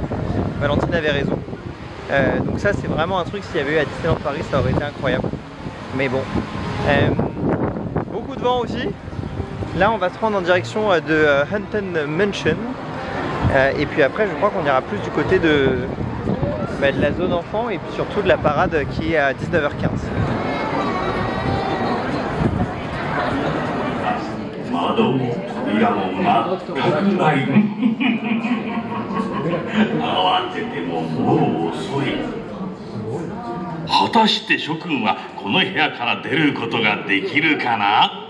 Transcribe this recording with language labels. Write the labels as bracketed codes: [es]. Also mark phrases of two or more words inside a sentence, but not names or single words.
[fr] Valentine avait raison. Donc ça c'est vraiment un truc, s'il y avait eu à Disneyland Paris ça aurait été incroyable. Mais bon. Beaucoup de vent aussi. Là on va se rendre en direction de Haunted Mansion. Et puis après je crois qu'on ira plus du côté de la zone enfant et puis surtout de la parade qui est à 19h15. [ja] 果たして諸君はこの部屋から出ることができるかな